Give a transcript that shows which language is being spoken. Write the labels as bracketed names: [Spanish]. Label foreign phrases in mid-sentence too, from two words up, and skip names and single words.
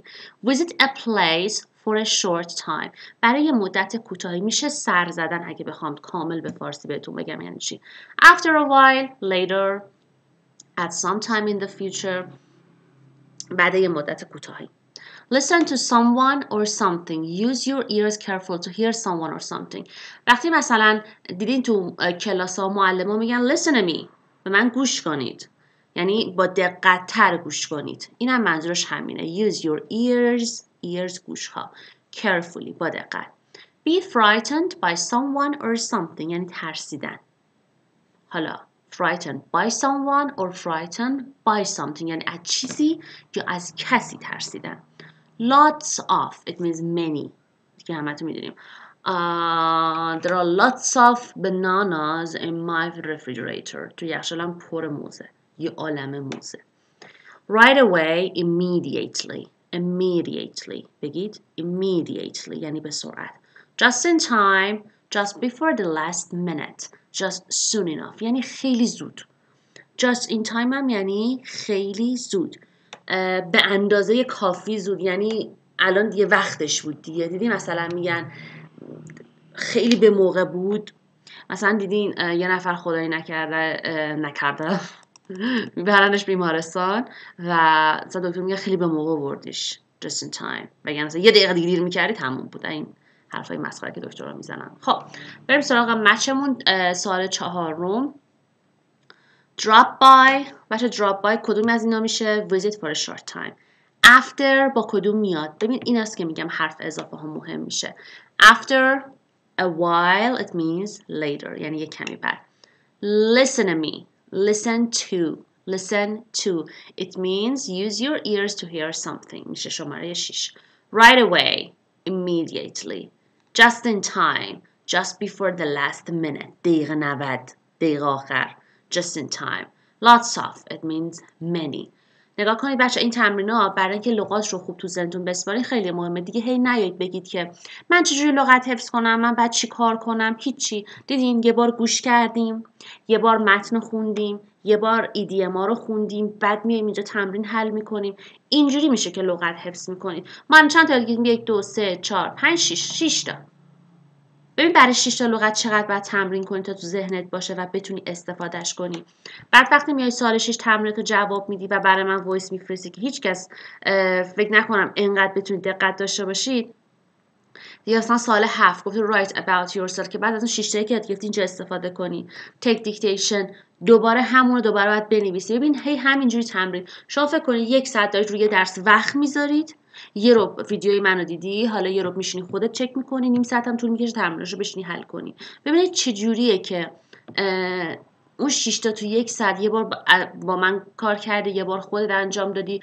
[English] Visit a place for a short time. [Persian] برای یه مدت کوتاهی میشه سر زدن اگه بخوام کامل به فارسی بهتون بگم یعنی چی. [English] After a while, later, at some time in the future. [Persian] بعد یه مدت کوتاهی. [English] Listen to someone or something. Use your ears careful to hear someone or something. [Persian] وقتی مثلا دیدین تو کلاس ها معلم ها میگن [English] listen to me. [Persian] به من گوش کنید. یعنی با دقت تر گوش کنید. این هم منظورش همینه. [English] Use your ears [Persian] گوش ها. Carefully با دقت. [English] Be frightened by someone or something. [Persian] یعنی ترسیدن. حالا [English] frightened by someone or frightened by something. [Persian] یعنی از چیزی یا از کسی ترسیدن. [English] Lots of, it means many. [Persian] که همتون میدونیم. [English] There are lots of bananas in my refrigerator. [Persian] تو یخچالم پر موزه. یه عالمه موزه. [English] Right away, immediately. Immediately. [Persian] بگید immediately. یعنی به سرعت. [English] Just in time, just before the last minute. Just soon enough. [Persian] یعنی خیلی زود. [English] Just in time [Persian] هم یعنی خیلی زود. به اندازه کافی زود یعنی الان دیگه وقتش بود دیگه. دیدین مثلا میگن خیلی به موقع بود. مثلا دیدین یه نفر خدایی نکرده میبرنش بیمارستان و مثلا دکتر میگه خیلی به موقع بردیش [English] just in time. [Persian] بگن مثلا یه دقیقه دیگه دیر میکردی تموم بود. این حرفای مسخره که دکترها میزنن. خب بریم سراغ مچمون. سوال 4. [English] Drop by. [Persian] بچه [English] drop by [Persian] کدوم از اینا میشه؟ [English] Visit for a short time. After [Persian] با کدوم میاد؟ ببین این است که میگم حرف اضافه ها مهم میشه. [English] After a while it means later. [Persian] یعنی یه کمی بعد. [English] Listen to me. Listen to. Listen to. It means use your ears to hear something. [Persian] میشه شماره 6. [English] Right away. Immediately. Just in time. Just before the last minute. [Persian] دقیقه 90. دقیقه آخر. [English] Just in time. Lots of. It means many. [Persian] نگاه کنید بچه این تمرین‌ها برای اینکه لغات رو خوب تو ذهنتون بسپارین خیلی مهمه. دیگه هی نیایید بگید که من چجوری لغت حفظ کنم، من بعد چی کار کنم. هیچی. دیدین یه بار گوش کردیم، یه بار متن خوندیم، یه بار ایدیما رو خوندیم، بعد میایم اینجا تمرین حل میکنیم. اینجوری میشه که لغت حفظ میکنید. من چند تا دیگه 1 2 3 4 5 6 تا. ببین برای 6 تا لغت چقدر باید تمرین کنی تا تو ذهنت باشه و بتونی استفادهش کنی. بعد وقتی میای سوال 6 تمریناتو جواب میدی و برای من وایس میفرستی که هیچ کس فکر نکنم اینقدر بتونی دقت داشته باشید. یا مثلا سوال 7 گفت [English] write about yourself [Persian] که بعد از اون 6 تایی که یاد گرفتی اینجا استفاده کنی. [English] take dictation [Persian] دوباره همون رو دوباره باید بنویسی. ببین هی همینجوری تمرین. شما فکر کنید 1 ساعت دارید روی درس وقت میذارید. یه رو ویدیوی منو دیدی، حالا یه رو میشینی خودت چک میکنی، نیم ساعت هم طول میکشه تمریناشو بشینی حل کنی. ببینید چه جوریه که اون 6 تا تو 1 ساعت یه بار با من کار کردی، یه بار خودت انجام دادی.